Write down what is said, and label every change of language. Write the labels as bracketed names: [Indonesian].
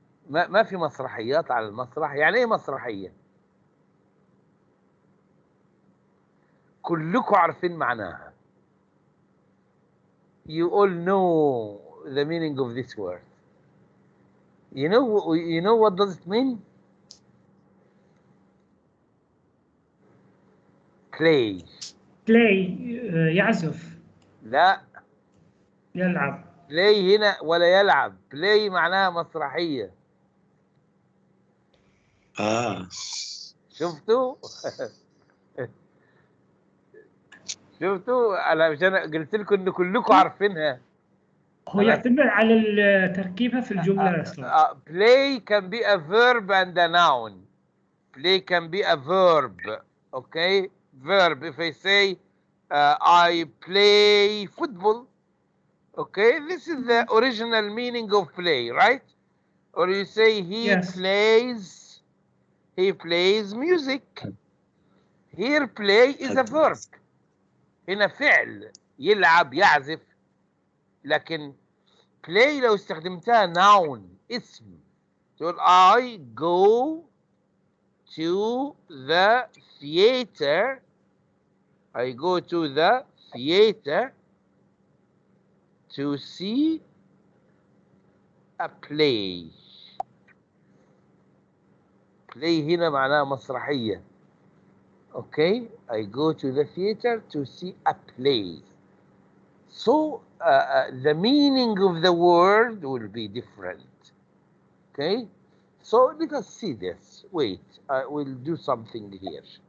[Arabic] ما في مسرحيات على المسرح. يعني ايه مسرحية؟ كلكم عارفين معناها. [English] You all know the meaning of this word. You know what does it mean? Play. [Arabic] Play. يعزف. لا. يلعب. play هنا ولا يلعب. play معناها مسرحية. شفتوا؟ شفتوا؟ انا مش قلت لكم ان كلكم عارفينها. هو يعتمد على تركيبها في الجملة أصلا. [English] play can be a verb and a noun. Play can be a verb. Okay? Verb. If I say I play football, Okay, this is the original meaning of play, right? Or you say he Yes. plays music. Here play is a verb. هنا فعل يلعب يعزف. [Arabic] لكن play لو استخدمتها noun اسم تقول I go to the theater. [English] I go to the theater to see a play. [Arabic] play هنا معناها مسرحية. [English] Okay, I go to the theater to see a play. So the meaning of the word will be different. Okay, so let us see this. Wait, I will do something here.